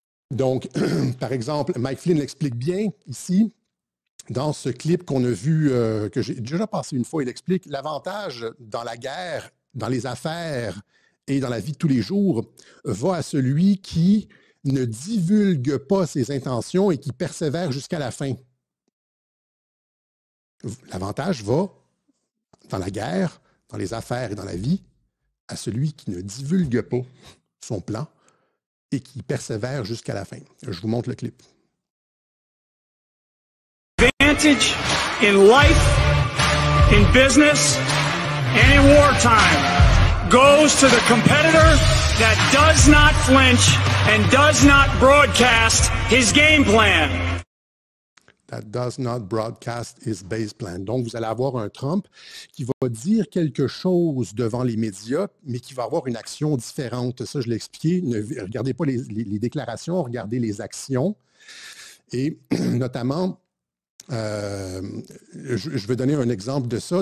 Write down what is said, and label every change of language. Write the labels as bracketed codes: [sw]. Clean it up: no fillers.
[fr] Donc, par exemple, Mike Flynn l'explique bien ici, dans ce clip qu'on a vu, que j'ai déjà passé une fois, il explique l'avantage dans la guerre, dans les affaires et dans la vie de tous les jours, va à celui qui ne divulgue pas ses intentions et qui persévère jusqu'à la fin. L'avantage va, dans la guerre, dans les affaires et dans la vie, à celui qui ne divulgue pas son plan et qui persévère jusqu'à la fin. Je vous montre le clip. [en] Advantage in life, in business, and in wartime goes to the competitor that does not flinch and does not broadcast his game plan. that does not broadcast his base plan. [fr] Donc, vous allez avoir un Trump qui va dire quelque chose devant les médias, mais qui va avoir une action différente. Ça, je l'ai expliqué. Ne regardez pas les déclarations, regardez les actions. Et notamment, je vais donner un exemple de ça.